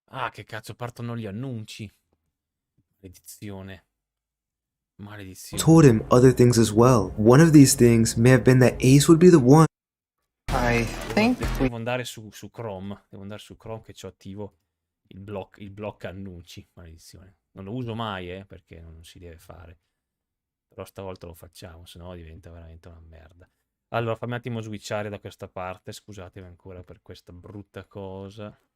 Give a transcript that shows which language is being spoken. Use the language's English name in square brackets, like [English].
[Italian] che cazzo, partono gli annunci. Maledizione. Maledizione. [English] told him other things as well. One of these things may have been that Ace would be the one. I think [Italian] Devo andare su Chrome. Devo andare su Chrome che c'ho attivo il block annunci. Maledizione. Non lo uso mai, perché non si deve fare. Però stavolta lo facciamo, sennò diventa veramente una merda. Allora, fammi un attimo switchare da questa parte. Scusatemi ancora per questa brutta cosa.